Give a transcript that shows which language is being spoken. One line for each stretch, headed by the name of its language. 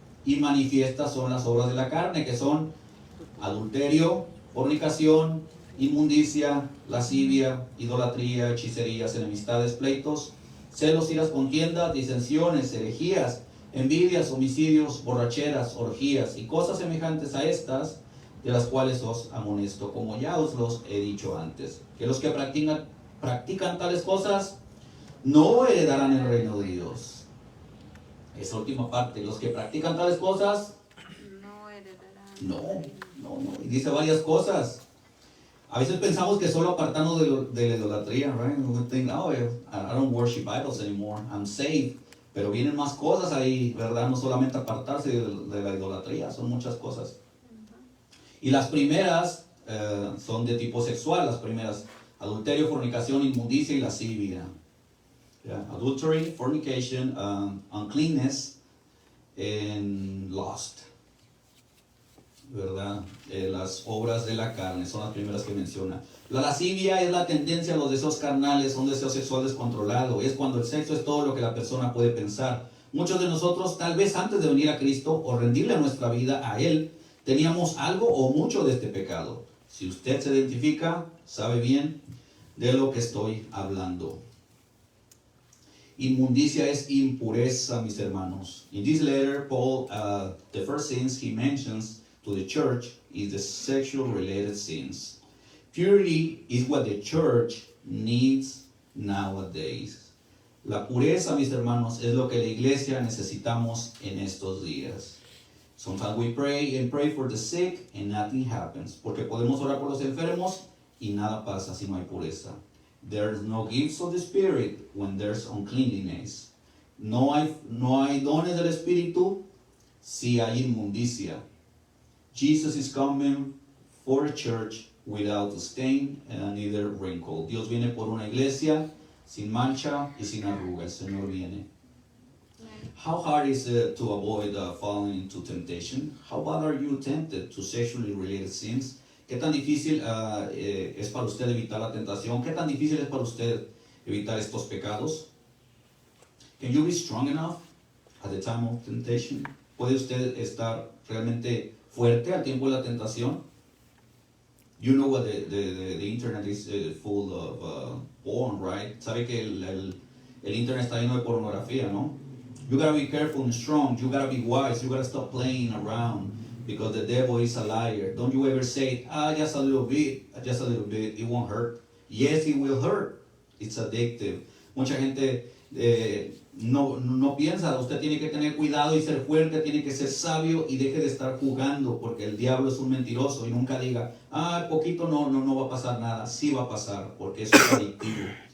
Spanish: Y manifiestas son las obras de la carne, que son adulterio, fornicación, inmundicia, lascivia, idolatría, hechicerías, enemistades, pleitos, celos, iras, contiendas, disensiones, herejías, envidias, homicidios, borracheras, orgías y cosas semejantes a estas, de las cuales os amonesto, como ya os los he dicho antes, que los que practican tales cosas no heredarán el reino de Dios. Esa última parte, los que practican tales cosas no heredarán. No. Y dice varias cosas. A veces pensamos que solo apartarnos de la idolatría,
English: right? We think, oh, I don't worship idols anymore, I'm saved.
Spanish: Pero vienen más cosas ahí, ¿verdad? No solamente apartarse de la idolatría, son muchas cosas. Y las primeras son de tipo sexual, las primeras: adulterio, fornicación, inmundicia y lascivia.
English: Yeah. Adultery, fornication, uncleanness, and lust.
Spanish: ¿Verdad? Las obras de la carne son las primeras que menciona. La lascivia es la tendencia a los deseos carnales, un deseo sexual descontrolado. Es cuando el sexo es todo lo que la persona puede pensar. Muchos de nosotros, tal vez antes de venir a Cristo o rendirle nuestra vida a Él, teníamos algo o mucho de este pecado. Si usted se identifica, sabe bien de lo que estoy hablando. Inmundicia es impureza, mis hermanos.
English: In this letter, Paul, the first sins he mentions to the church is the sexual related sins. Purity is what the church needs nowadays.
Spanish: La pureza, mis hermanos, es lo que la iglesia necesitamos en estos días.
English: Sometimes we pray and pray for the sick and nothing happens.
Spanish: Porque podemos orar por los enfermos y nada pasa si no hay pureza.
English: There's no gifts of the Spirit when there's uncleanliness.
Spanish: No hay dones del Espíritu si hay inmundicia.
English: Jesus is coming for a church without stain and neither wrinkle.
Spanish: Dios viene por una iglesia sin mancha y sin arruga. El Señor viene.
English: How hard is it to avoid falling into temptation? How bad are you tempted to sexually related sins?
Spanish: ¿Qué tan difícil es para usted evitar la tentación? ¿Qué tan difícil es para usted evitar estos pecados?
English: Can you be strong enough at the time of temptation?
Spanish: ¿Puede usted estar realmente fuerte al tiempo de la tentación?
English: You know what the internet is full of porn, right?
Spanish: Sabe que el internet está lleno de pornografía, ¿no?
English: You gotta be careful and strong. You gotta be wise. You gotta stop playing around because the devil is a liar. Don't you ever say, just a little bit, it won't hurt. Yes, it will hurt. It's addictive.
Spanish: Mucha gente no piensa, usted tiene que tener cuidado y ser fuerte, tiene que ser sabio y deje de estar jugando, porque el diablo es un mentiroso. Y nunca diga, poquito no va a pasar nada. Sí va a pasar, porque eso es adictivo.